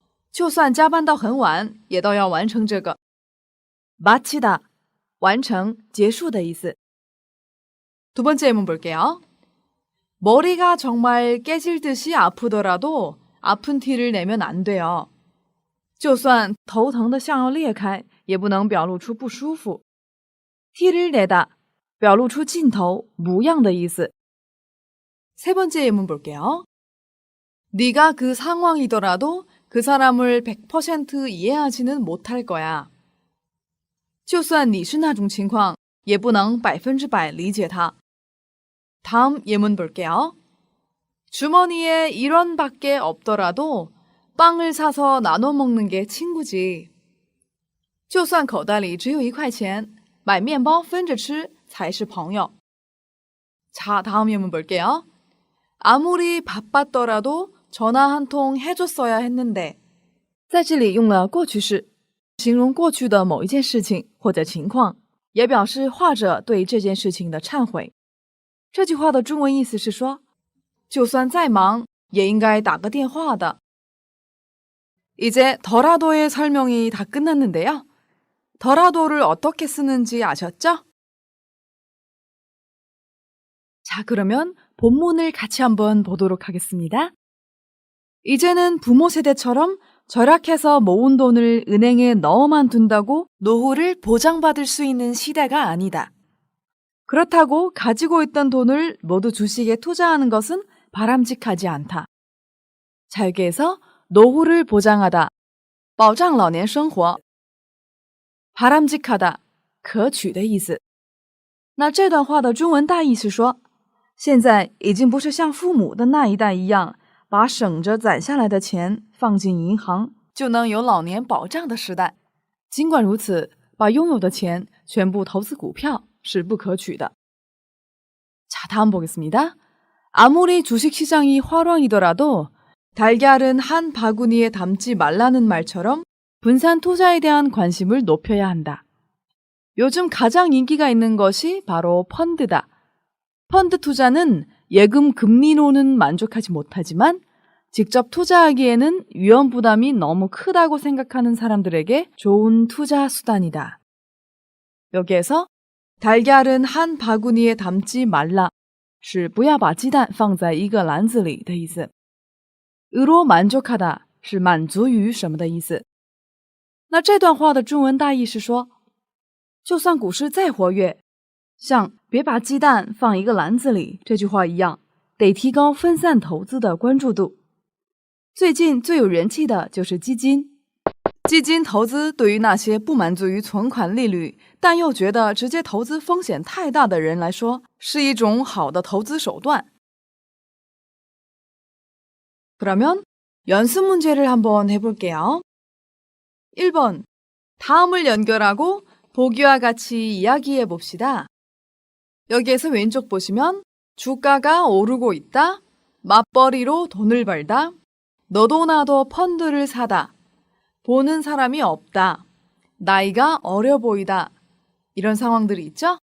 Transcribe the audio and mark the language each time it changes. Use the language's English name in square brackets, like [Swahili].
[Chinese] 就算加班到很晚也都要完成这个。마치다, 完成, 结束的意思。 [Korean] 두 번째 예문 볼게요. 머리가 정말 깨질 듯이 아프더라도 아픈 티를 내면 안 돼요. [Chinese] 就算头疼得像要裂开也不能表露出不舒服。 티를 내다, 表露出劲头, 模样的意思。 [Korean] 세 번째 예문 볼게요. 네가 그 상황이더라도 그 사람을 100% 이해하지는 못할 거야. [Chinese] 就算你是那种情况也不能100%理解他。 [Korean] 다음 예문 볼게요. 주머니에 1원밖에 없더라도 빵을 사서 나눠 먹는 게 친구지. [Chinese] 就算口袋里只有1块钱买面包分着吃才是朋友。 [Korean] 자, 다음 예문 볼게요. 아무리 바빴더라도 전화 한 통 해줬어야 했는데. [Chinese] 在这里用了过去式，形容过去的某一件事情或者情况，也表示画者对这件事情的忏悔。这句话的中文意思是说，就算再忙也应该打个电话的。 [Korean] 이제 더라도의 설명이 다 끝났는데요. 더라도를 어떻게 쓰는지 아셨죠? 자, 그러면 본문을 같이 한번 보도록 하겠습니다. 이제는 부모 세대처럼 절약해서 모은 돈을 은행에 넣어만 둔다고 노후를 보장받을 수 있는 시대가 아니다. 그렇다고 가지고 있던 돈을 모두 주식에 투자하는 것은 바람직하지 않다. 자, 여기에서 노후를 보장하다, [Chinese] 保障老年生活, [Korean] 바람직하다, [Chinese] 可取的意思。 [Korean] 那这段话的中文大意是说，现在已经不是像父母的那一代一样，把省着攒下来的钱放进银行就能有老年保障的时代。尽管如此，把拥有的钱全部投资股票是不可取的。 자, 다음 보겠습니다. 아무리 주식시장이 화랑이더라도 달걀은 한 바구니에 담지 말라는 말처럼 분산 투자에 대한 관심을 높여야 한다. 요즘 가장 인기가 있는 것이 바로 펀드다. 펀드 투자는 예금 금리로는 만족하지 못하지만 직접 투자하기에는 위험 부담이 너무 크다고 생각하는 사람들에게 좋은 투자 수단이다. 여기에서 달걀은 한 바구니에 담지 말라 [Chinese] 是不要把鸡蛋放在一个篮子里的意思。 으로 만족하다 是满足于什么的意思。那这段话的中文大意是说，就算股市再活跃，像别把鸡蛋放一个篮子里这句话一样，得提高分散投资的关注度。最近最有人气的就是基金。基金投资对于那些不满足于存款利率，但又觉得直接投资风险太大的人来说，是一种好的投资手段。 [Korean] 그러면 연습 문제를 한번 해볼게요. 1번. 다음을 연결하고 보기와 같이 이야기해 봅시다. 여기에서 왼쪽 보시면 주가가 오르고 있다, 맞벌이로 돈을 벌다, 너도 나도 펀드를 사다, 보는 사람이 없다, 나이가 어려 보이다 이런 상황들이 있죠?